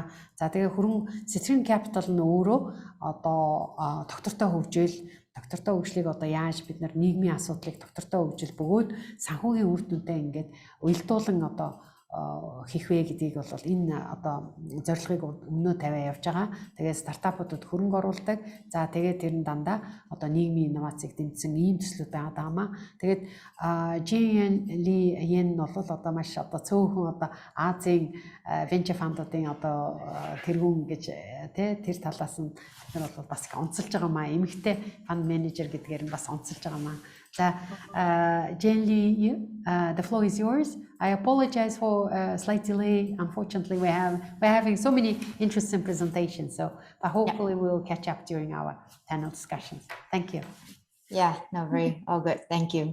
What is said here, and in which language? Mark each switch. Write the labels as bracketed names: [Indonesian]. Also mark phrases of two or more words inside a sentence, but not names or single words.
[Mongolian] За тэгээ Citrine Capital нь өөрөө одоо доктортой хөгжлийг одоо яаж бид нар нийгмийн асуудлыг доктортой хөгжил бөгөөд санхүүгийн үр дүнтэй ингээд уялдуулан одоо хийх вэ гэдгийг бол энэ одоо зорилгыг өмнөө тавиа явж байгаа. Тэгээд стартапуудад хөрөнгө оруулдаг. За тэгээд тэр нь дандаа одоо нийгмийн инновацийг дэмжсэн ийм төслүүд байгаа маа. Тэгээд Ли Yen бол одоо маш одоо цөөхөн одоо Азийн [English] venture fund- [Mongolian] уудын одоо тэргүүн гэж тэр талаас нь бид нар бол бас онцолж байгаа маа. Эмэгтэй [English] fund manager [Mongolian] гэдгээр нь бас онцолж байгаа маа. [English] Jenny, the floor is yours. I apologize for slight delay. Unfortunately, we're having so many interesting presentations, but hopefully we'll catch up during our panel discussions. Thank you. Yeah, no, all good. Thank you.